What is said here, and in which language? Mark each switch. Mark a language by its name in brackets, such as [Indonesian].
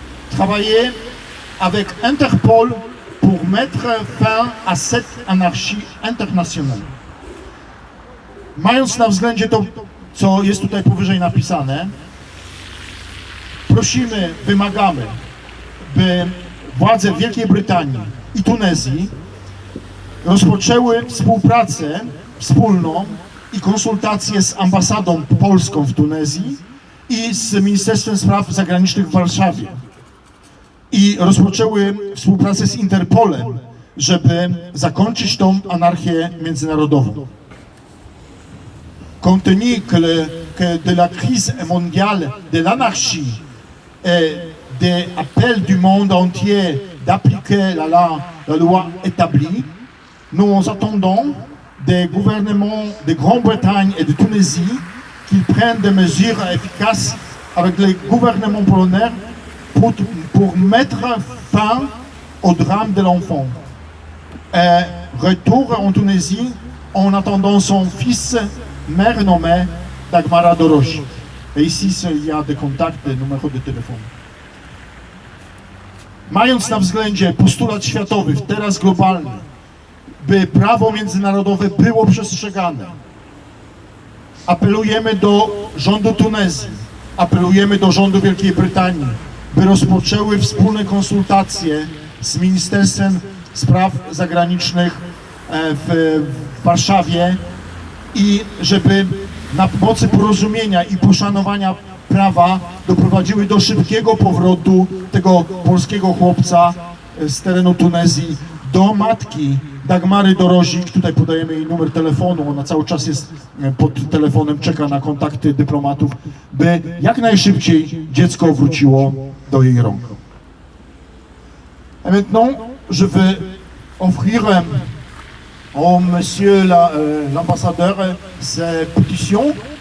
[French] Travailler avec Interpol pour mettre fin à cette anarchie internationale. [Polish] Mając na względzie to, co jest tutaj powyżej napisane, prosimy, wymagamy, by władze Wielkiej Brytanii i Tunezji rozpoczęły współpracę wspólną i konsultacje z ambasadą polską w Tunezji i z Ministerstwem Spraw Zagranicznych w Warszawie. I rozpoczęły współpracę z Interpolem, żeby zakończyć tą anarchię międzynarodową. [French] Compte tenu que de la crise mondiale, de l'anarchie et des appels du monde entier d'appliquer la loi établie, nous attendons des gouvernements de Grande-Bretagne et de Tunisie qu'ils prennent des mesures efficaces avec les gouvernements polonais pour mettre fin au drame de l'enfant. Retour en Tunisie en attendant son fils, mère nommée Dagmara Dorogi. Et ici, il y a des contacts, des numéros de téléphone. [Polish] Mając na względzie postulat światowy, teraz globalny, by prawo międzynarodowe było przestrzegane, apelujemy do rządu Tunezji, apelujemy do rządu Wielkiej Brytanii, by rozpoczęły wspólne konsultacje z Ministerstwem Spraw Zagranicznych w Warszawie i żeby na mocy porozumienia i poszanowania prawa doprowadziły do szybkiego powrotu tego polskiego chłopca z terenu Tunezji do matki Dagmary Dorogi. Tutaj podajemy jej numer telefonu, ona cały czas jest pod telefonem, czeka na kontakty dyplomatów, by jak najszybciej dziecko wróciło do jej rąk. [French] Et maintenant, je vais offrir au monsieur l'ambassadeur ces pétitions.